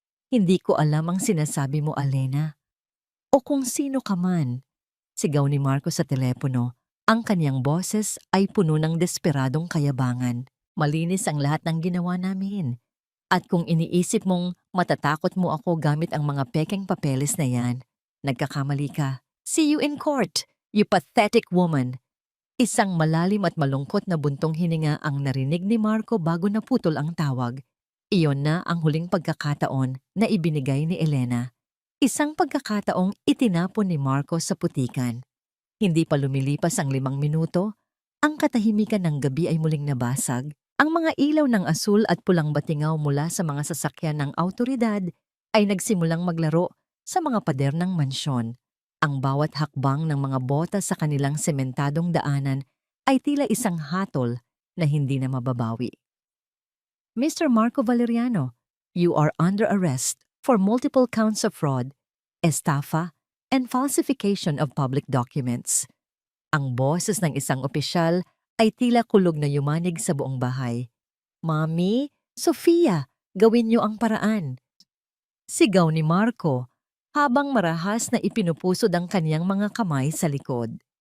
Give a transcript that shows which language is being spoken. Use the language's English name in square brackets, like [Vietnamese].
[Filipino] Hindi ko alam ang sinasabi mo, Elena. O kung sino ka man. Sigaw ni Marco sa telepono. Ang kanyang boses ay puno ng desperadong kayabangan. Malinis ang lahat ng ginawa namin. At kung iniisip mong matatakot mo ako gamit ang mga pekeng papeles na yan, nagkakamali ka. [English] See you in court, you pathetic woman. [Filipino] Isang malalim at malungkot na buntong hininga ang narinig ni Marco bago naputol ang tawag. Iyon na ang huling pagkakataon na ibinigay ni Elena. Isang pagkakataong itinapon ni Marco sa putikan. Hindi pa lumilipas ang 5 minuto, ang katahimikan ng gabi ay muling nabasag. Ang mga ilaw ng asul at pulang batingaw mula sa mga sasakyan ng awtoridad ay nagsimulang maglaro sa mga pader ng mansyon. Ang bawat hakbang ng mga bota sa kanilang sementadong daanan ay tila isang hatol na hindi na mababawi. [English] Mr. Marco Valeriano, you are under arrest for multiple counts of fraud, estafa, and falsification of public documents. [Filipino] Ang boses ng isang opisyal ay tila kulog na yumanig sa buong bahay. Mami, Sofia, gawin niyo ang paraan. Sigaw ni Marco habang marahas na ipinupusod ang kaniyang mga kamay sa likod.